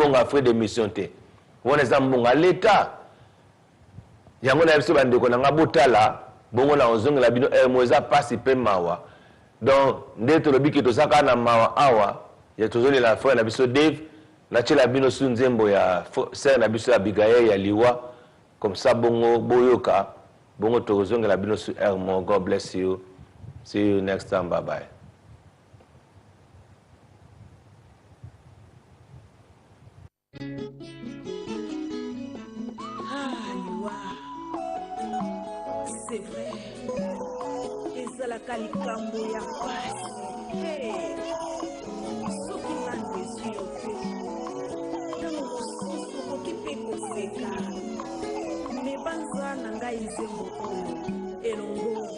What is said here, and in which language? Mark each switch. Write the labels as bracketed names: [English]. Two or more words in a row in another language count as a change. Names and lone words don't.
[Lingala] mbongo [French] frais de mission [Lingala] te wona za mbongo l'état yango na biso bandeko na ngabotala bongo na ozongela bino moza pasi pe mawa donc nde tolobi ke tosaka na mawa awa ya tozoli [French] la frère [Lingala] na biso Dave na chela bino su nzembo ya sœur na biso Abigail ya liwa [French] comme ça [Lingala] bongo boyoka bongo tozongela bino su Hermon. [English] God bless you, see you next time, bye bye. [French] C'est vrai, [Lingala] ezalaka likambo ya pasi soki nandesi yo te ntango mosusu okoki mpe koseka me banza na ngai nzembo oyo elongo